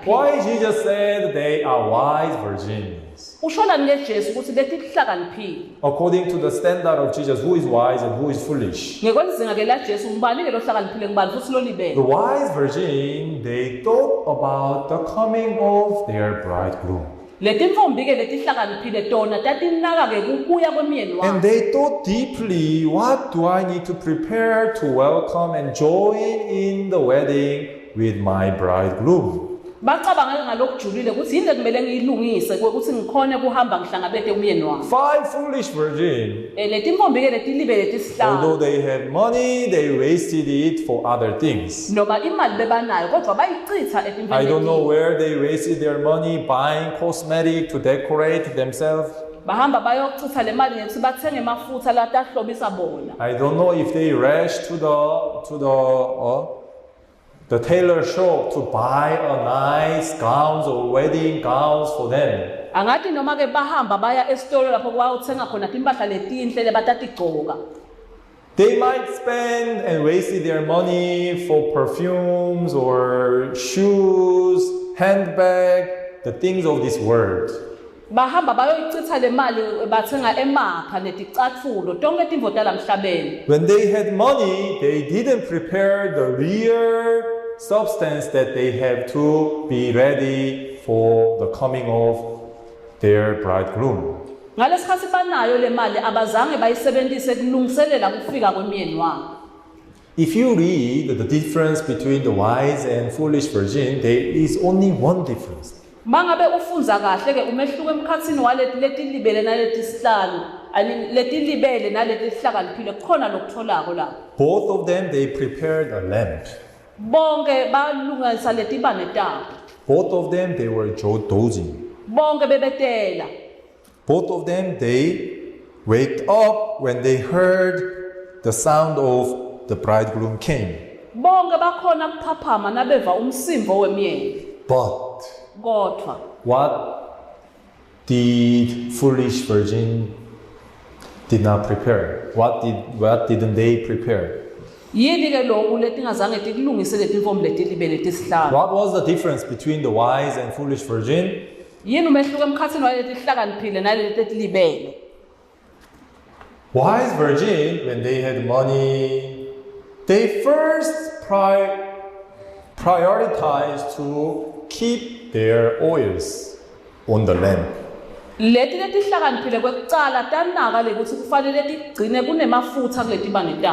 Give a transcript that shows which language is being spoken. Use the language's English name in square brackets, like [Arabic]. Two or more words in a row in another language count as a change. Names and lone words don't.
[English] Why Jesus said they are wise virgins? [Swati] Ushola ngeJesu ukuthi letihlakaniphile. [English] According to the standard of Jesus, who is wise and who is foolish? [Swati] Ngekwenzinga ke la Jesu ngubani ke lohlakaniphile ngubani futhi [English] The [Swati] lolibele. [English] wise virgin, they thought about the coming of their bridegroom. [Swati] Letimfombi ke letihlakaniphile tona tatinaka ke kukuya kwemyeni [English] And [Swati] wakhe. [English] they thought deeply, what do I need to prepare to welcome and join in the wedding with my bridegroom? [Swati] Bacabanga ngalokujulile ukuthi yini lekumele ngiyilungise ukuthi ngikhone kuhamba ngihlangabete umyeni wami. [English] 5 foolish virgins, [Swati] Letimfombi ke letilibe [English] although [Swati] letisihlanu [English] they had money, they wasted it for other things. [Swati] noma imali bebanayo kodwa bayichitha [English] I don't know [Swati] etimfombi. [English] where they wasted their money buying cosmetic to decorate themselves. [Swati] Bahamba bayochitha le mali ngokuthi bathenge amafutha la tahlobisa bona. [English] I don't know if they rushed to the tailor shop to buy a nice gowns or wedding gowns for them. [Swati] Angathi noma ke bahamba baya esitolo lapho kwawuthenga khona timpahla letinhle lebatatigcoka. [English] They might spend and waste their money for perfumes or shoes, handbag, the things of this world. [Swati] Bahamba bayoyichitha le mali bathenga emakha neticatfulo tonke timvo tala emhlabeni. [English] When they had money, they didn't prepare the real substance that they have to be ready for the coming of their bridegroom. [Swati] Ngalesikhathi banayo le mali abazange bayisebenzise kulungiselela kufika kwemyeni wabo. [English] if you read the difference between the wise and foolish virgin, there is only one difference. [Swati] Mangabe ufunza kahle ke umehluko emkhathini waleti letilibele naleti sihlalo letilibele naleti sihlakaniphile khona lokutholako la. [English] Both of them, they prepared a lamp. [Swati] Bonke balungisa letibane tabo. [English] Both of them, they were dozing. [Swati] Bonke bebetela. [English] Both of them, they waked up when they heard the sound of the bridegroom came. [Swati] Bonke bakhona kuphaphama nabeva umsimvo wemyeni. [English] But [Swati] Kodwa [English] what did foolish virgin did not prepare? What didn't they prepare? [Swati] yini ke lokhu letingazange tikulungise letinfomo letilibele tisihlanu. [English] What was the difference between the wise and foolish virgin? [Swati] Yini umehluko emkhathini waleti sihlakaniphile naleti letilibele? [English] Wise virgin, when they had money, they first prioritized to keep their oils on the lamp. [Swati] Leti letihlakaniphile kwekucala tanaka lekuthi kufanele tigcine kunemafutha kuletibane tabo.